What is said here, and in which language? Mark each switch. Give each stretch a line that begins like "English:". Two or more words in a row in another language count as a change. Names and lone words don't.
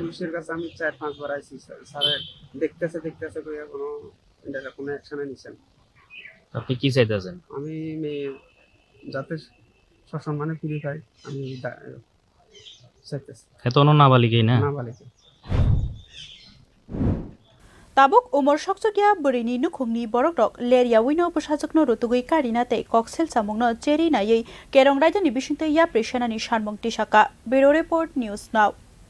Bangla: পুলিশের কাছে আমি 4-5 বার আইছি স্যার দেখতেছে কইয়া কোনো অ্যাকশন নিছেন আপনি কি চাইতেছেন? আমি যাতে সসম্মানে ফিরে পাই আমি চাইতেছি এত নাবালিকই না নাবালিক
Kok Borok: tabuk umor soksogya berini nukhungni borokrok leria wino bwsajakno rutugui karinate koksilchamungno cheri nayei kerong raijani bisingtei ya preshanani sanmung tisaka
English: bureau report news now